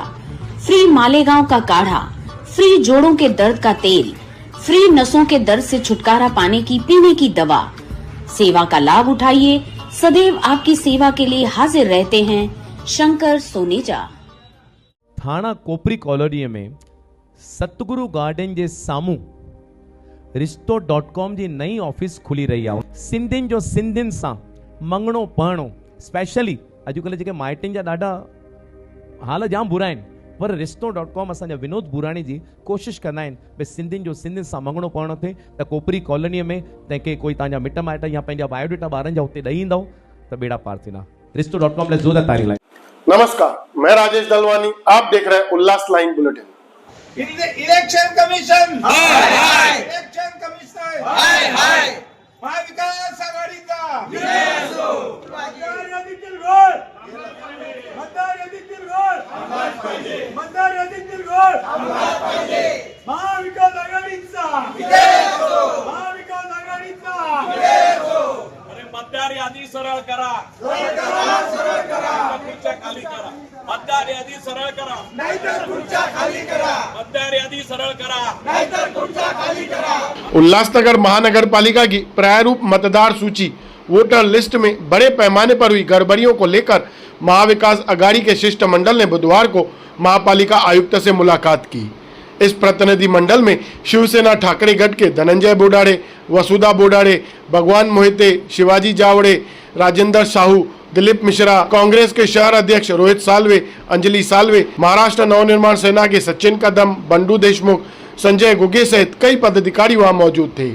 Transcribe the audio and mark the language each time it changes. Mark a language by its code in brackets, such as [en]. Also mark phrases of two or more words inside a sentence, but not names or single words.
[hi] फ्री मालेगांव का काढ़ा, फ्री जोड़ों के दर्द का तेल, फ्री नसों के दर्द से छुटकारा पाने की पीने की दवा। सेवा का लाभ उठाइए, सदैव आपकी सेवा के लिए हाजिर रहते हैं शंकर सोनेजा। [sd] थाना कोपरी कॉलोनी में सतगुरु गार्डन जे सामू रिश्तो.com जी नई ऑफिस खुली रही आहे। सिंधियुनि जो सिंधियुनि सां मंगणो पढ़णो, स्पेशली अॼुकल्ह जेके माइटनि जा ॾाढा हाल जाम बुरा आहिनि, पर रिश्तो.com असांजा विनोद बुराणी जी कोशिशि कंदा आहिनि भई सिंधियुनि जो सिंधियुनि सां मंगणो पढ़णो थिए। त कोपरी कॉलोनीअ में तंहिंखे कोई तव्हांजा मिट माइट या पंहिंजा बायोडेटा ॿारनि जा हुते ॾेई ईंदव त बेड़ा पार थींदा। रिश्तो.com लाइ ज़ोरदार तारीफ़ लाइ। [hi] नमस्कार, मैं राजेश दलवानी, आप देख रहे हैं उल्लास लाइन बुलेटिन। [en] election commission [mr] हाय हाय, [en] election commission [mr] हाय हाय, महाविकास आघाडीचा विजय असो। मतदार यादीतील घोळ, मतदार यादीतील घोळ थांबलाच पाहिजे, मतदार यादीतील घोळ थांबलाच पाहिजे। महाविकास आघाडीचा विजय असो, महाविकास आघाडीचा विजय असो। अरे मतदार यादी सरळ करा, सरळ करा, सरळ करा, खुर्च्या खाली करा। मतदार यादी सरळ करा, नाहीतर खुर्च्या खाली करा। मतदार यादी सरळ करा, नाहीतर खुर्च्या खाली करा। [hi] उल्लासनगर महानगर पालिका की प्रारूप मतदार सूची [en] voter list [hi] में बड़े पैमाने पर हुई गड़बड़ियों को लेकर महाविकास अघाड़ी के शिष्टमंडल ने बुधवार को महापालिका आयुक्त से मुलाकात की। इस प्रतिनिधि मंडल में शिवसेना ठाकरे गढ़ के धनंजय बोडाड़े, वसुधा बोडाड़े, भगवान मोहिते, शिवाजी जावड़े, राजेंद्र साहू, दिलीप मिश्रा, कांग्रेस के शहर अध्यक्ष रोहित सालवे, अंजलि सालवे, महाराष्ट्र नवनिर्माण सेना के सचिन कदम, बंडू देशमुख, संजय गुगे सहित कई पदाधिकारी वहां मौजूद थे।